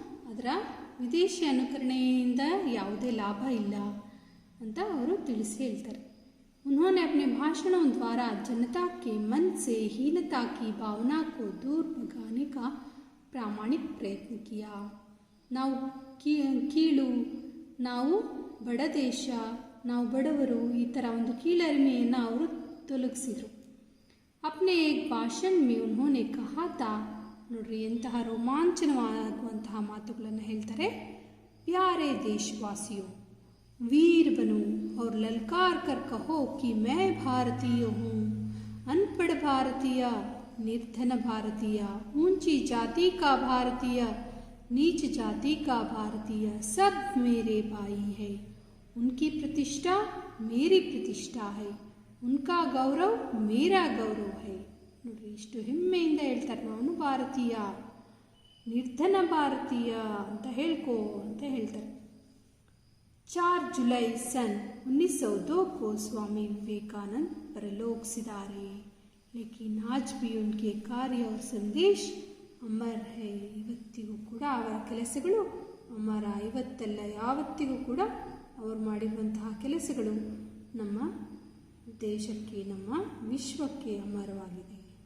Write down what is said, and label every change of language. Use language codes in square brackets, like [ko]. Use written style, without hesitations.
[kn] ಅದರ ವಿದೇಶಿ ಅನುಕರಣೆಯಿಂದ ಯಾವುದೇ ಲಾಭ ಇಲ್ಲ ಅಂತ ಅವರು ತಿಳಿಸಿ ಹೇಳ್ತಾರೆ. [hi] उन्होंने अपने भाषणों द्वारा जनता के मन से हीनता की भावना को दूर भगाने का प्रामाणिक प्रयत्न किया. [kn] ನಾವು ಕೀಳು, ನಾವು ಬಡ ದೇಶ, ನಾವು ಬಡವರು, ಈ ಥರ ಒಂದು ಕೀಳರಿಮೆಯನ್ನು ಅವರು ತೊಲಗಿಸಿದರು. [hi] अपने एक भाषण में उन्होंने कहा था, [kn] ನೋಡ್ರಿ ಎಂತಹ ರೋಮಾಂಚನವಾಗುವಂತಹ ಮಾತುಗಳನ್ನು ಹೇಳ್ತಾರೆ. [hi] प्यारे देशवासियों, वीर बनो और ललकार कर कहो कि मैं भारतीय हूँ. अनपढ़ भारतीय, निर्धन भारतीय, ऊंची जाति का भारतीय, नीच जाति का भारतीय, सब मेरे भाई है. उनकी प्रतिष्ठा मेरी प्रतिष्ठा है, उनका गौरव मेरा गौरव है. [kn] ನೋಡ್ರಿ ಇಷ್ಟು ಹೆಮ್ಮೆಯಿಂದ ಹೇಳ್ತಾರೆ, ನಾನು ಭಾರತೀಯ, ನಿರ್ಧನ ಭಾರತೀಯ ಅಂತ ಹೇಳ್ಕೋ ಅಂತ ಹೇಳ್ತಾರೆ. [hi] 4 जुलाई सन 1902 को स्वामी विवेकानंद परलोक सिधारे, लेकिन आज भी उनके कार्य और संदेश अमर है. [kn] ಇವತ್ತಿಗೂ ಕೂಡ ಅವರ ಕೆಲಸಗಳು ಅಮರ. ಇವತ್ತಲ್ಲ, ಯಾವತ್ತಿಗೂ ಕೂಡ ಅವರು ಮಾಡಿರುವಂತಹ ಕೆಲಸಗಳು ನಮ್ಮ ದೇಶಕ್ಕೆ, ನಮ್ಮ ವಿಶ್ವಕ್ಕೆ ಅಮರವಾಗಿದೆ.